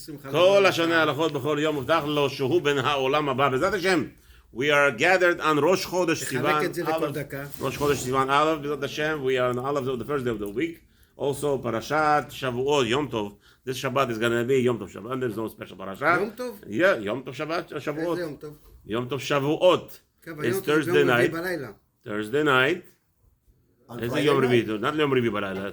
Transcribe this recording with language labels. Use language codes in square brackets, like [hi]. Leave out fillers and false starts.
[he] כל השנה הלכות בכל יום מובטח לו שהוא בן העולם הבא. [en] בעזרת השם, we are gathered on ראש חודש סיוון ראש חודש סיוון א', בעזרת השם, we are on Aleph of the first day of the week. [he] Also, פרשת שבועות, יום טוב. [en] This Shabbat is going to be יום טוב שבת. There's no special פרשה. [he] יום טוב? Yeah, יום טוב שבת, שבועות. איזה יום טוב? יום טוב שבועות. [en] It's Thursday night. Thursday night. [he] איזה יום רביעי? not יום רביעי בלילה.